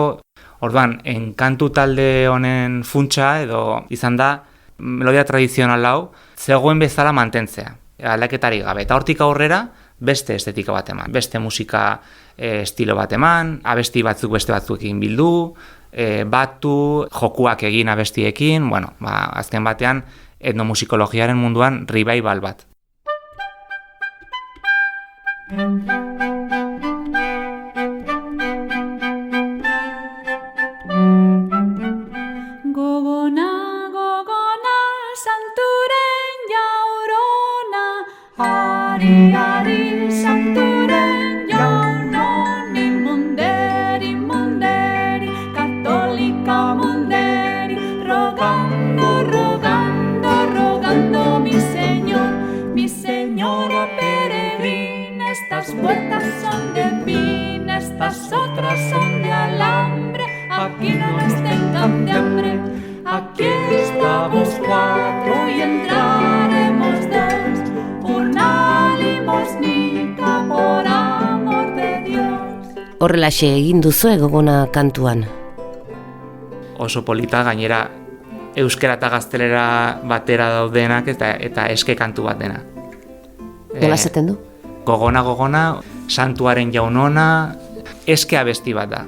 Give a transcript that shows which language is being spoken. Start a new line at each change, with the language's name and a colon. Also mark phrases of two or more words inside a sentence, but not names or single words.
Basque: Orduan, enkantu talde honen funtsa edo izan da, melodia tradizional hau, zegoen bezala mantentzea, aldaketari gabe. Eta hortik aurrera, beste estetika bat eman, beste musika estilo bat eman, abesti batzuk beste batzuekin bildu, batu, jokuak egin abestiekin, azken batean etnomusikologiaren munduan revival bat. Gogona, gogona, santuren jaurona, ari, ari, santuren jaurona, munderi, munderi, katolika munderi,
Spanish: rogando, rogando, rogando, mi señora peregrina, estas puertas son de pin, estas otras son de alambre, aquí no nos tengan de hambre. Aquí estamos 4 y entraremos 2, una limosnica por amor de Dios.
Basque: Horrelaxe egin duzu egogona kantuan. Oso polita, gainera euskera eta gaztelera batera daudenak eta eske kantu bat dena. Nola esaten du? Gogona, santuaren jaunona, eske abesti bat da.